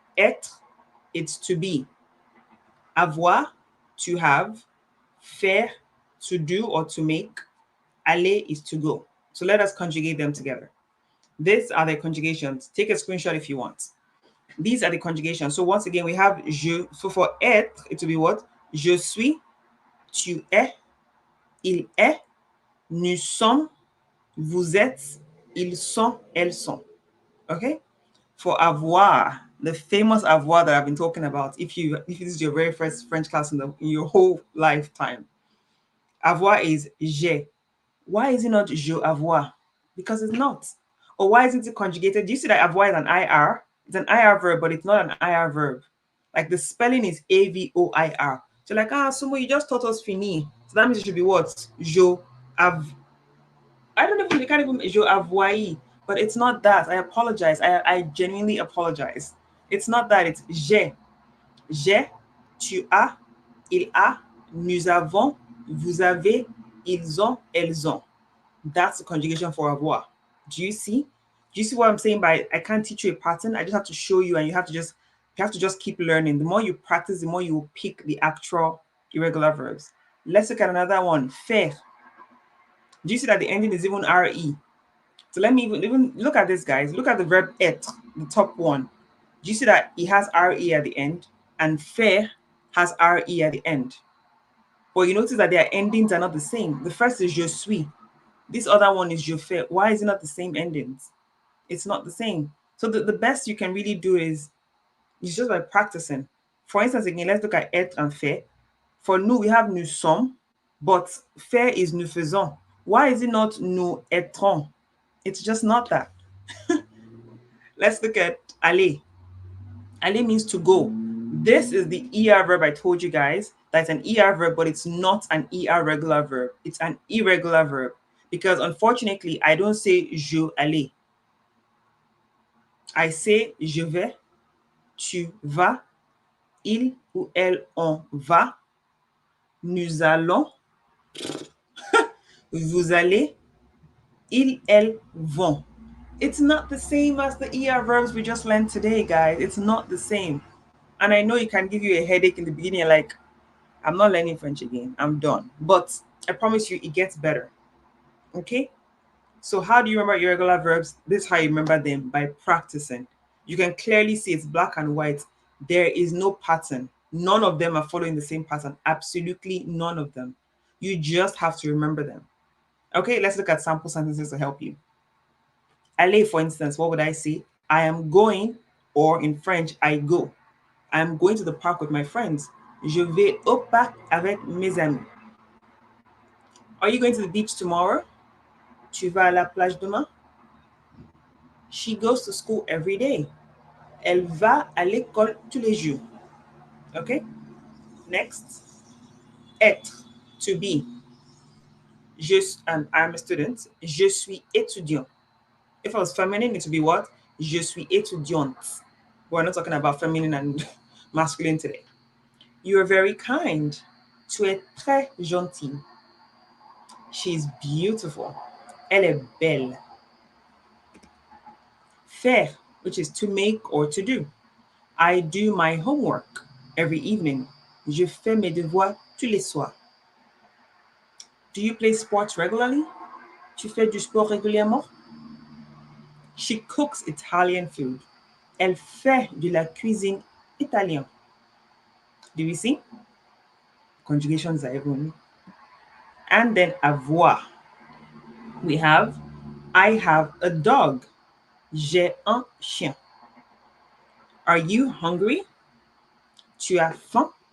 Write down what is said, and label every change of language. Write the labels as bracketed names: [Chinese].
[English] Être, it's to be. Avoir, to have. Faire, to do or to make. Aller is to go. So let us conjugate them together. These are the conjugations. Take a screenshot if you want. These are the conjugations. So once again, we have je. So for être, it will be what? [French] Je suis, tu es, il est, nous sommes, vous êtes, ils sont, elles sont. [English] Okay? For avoir, the famous avoir that I've been talking about, if this is your very first French class in your whole lifetime, avoir is j'ai. Why is it not je avoir? Because it's not. Or why isn't it conjugated? Do you see that avoir is an IR? It's an IR verb, but it's not an IR verb. Like the spelling is AVOIR. So like, Sumo, you just taught us fini. So that means it should be what? Je av. I don't even, you can't even, je avois. But it's not that. I apologize. I genuinely apologize. It's not that. It's j'ai. [French] J'ai, tu as, il a, nous avons, vous avez, ils ont, elles ont. [English] That's the conjugation for avoir. Do you see? Do you see what I'm saying by I can't teach you a pattern? I just have to show you, and you have to just keep learning. The more you practice, the more you will pick the actual irregular verbs. Let's look at another one. Faire. Do you see that the ending is even re? So let me even look at this, guys. Look at the verb être, the top one. Do you see that it has re at the end, and faire has re at the end? But you notice that their endings are not the same. The first is [French] je suis. [English] This other one is [French] je fais. [English] Why is it not the same endings? It's not the same. So the best you can really do is just by practicing. For instance, again, let's look at être and faire. For nous, we have [French] nous sommes, [English] but faire is [French] nous faisons. [English] Why is it not [French] nous étrons? [English] It's just not that. Let's look at aller. Aller means to go. This is the ER verb I told you guys. That's an ER verb, but it's not an ER regular verb. It's an irregular verb. Because unfortunately, I don't say [French] je aller. [English] I say [French] je vais, tu vas, il ou elle on va, nous allons, vous allez, ils, elles vont. [English] It's not the same as the ER verbs we just learned today, guys. It's not the same. And I know it can give you a headache in the beginning, like, I'm not learning French again. I'm done. But I promise you, it gets better. Okay? So how do you remember irregular verbs? This is how you remember them, by practicing. You can clearly see it's black and white. There is no pattern. None of them are following the same pattern. Absolutely none of them. You just have to remember them. Okay, let's look at sample sentences to help you. Aller, for instance, what would I say? I am going, or in French, I go. I am going to the park with my friends. [French] Je vais au parc avec mes amis. [English] Are you going to the beach tomorrow? [French] Tu vas à la plage demain? [English] She goes to school every day. [French] Elle va à l'école tous les jours. [English] Okay? Next. Être, to be. I'm a student. [French] Je suis étudiant. [English] If I was feminine, it would be what? [French] Je suis étudiante. [English] We're not talking about feminine and masculine today. You are very kind. [French] Tu es très gentil. [English] She's beautiful. [French] Elle est belle. [English] Faire, which is to make or to do. I do my homework every evening. [French] Je fais mes devoirs tous les soirs. [English] Do you play sports regularly? [French] Tu fais du sport régulièrement? [English] She cooks Italian food. [French] Elle fait de la cuisine italienne. [English] Do you see? Conjugations are everyone. And then avoir. We have, I have a dog. [French] J'ai un chien. [English] Are you hungry? [French] Tu as faim?